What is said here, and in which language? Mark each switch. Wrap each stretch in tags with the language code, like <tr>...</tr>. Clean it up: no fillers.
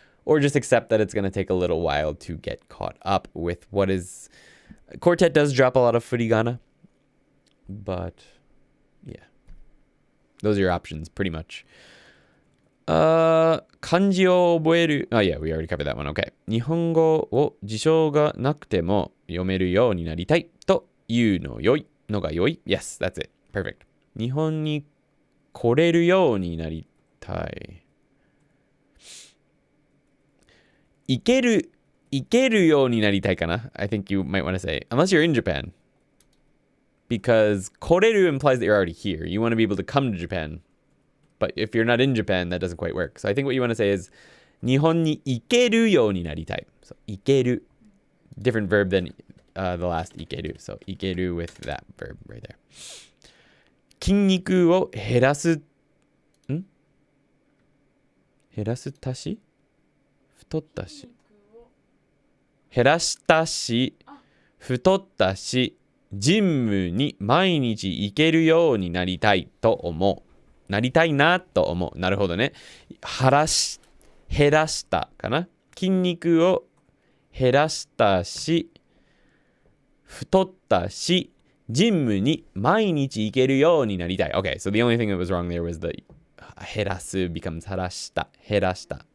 <en>Or just accept that it's going to take a little while to get caught up with what is... Quartet does drop a lot of furigana. But yeah. Those are your options, pretty much.</en> <ja>漢字を覚える...</ja> <en>Oh yeah, we already covered that one. Okay.</en> <ja>日本語を辞書がなくても読めるようになりたいというのが良い.</ja> <en>Yes, that's it. Perfect.</en> <ja>日本に来れるようになりたい. 行けるようになりたいかな?</ja> <en>I think you might want to say, unless you're in Japan. Because 来れる implies that you're already here. You want to be able to come to Japan. But if you're not in Japan, that doesn't quite work. So I think what you want to say is</en> <ja>日本に行けるようになりたい.</ja> <en>So 行ける. Different verb than the last 行ける. So 行ける with that verb right there.</en> <ja>筋肉を減らす足し太ったし減らしたし太ったしジムに毎日行けるようになりたいと思う。なりたいなと思う。なるほどね。減らしたかな。筋肉を減らしたし、太ったし、ジムに毎日行けるようになりたい。</ja> <en>Okay, so the only thing that was wrong there was the 減らす becomes</en> <ja>減らした。</ja>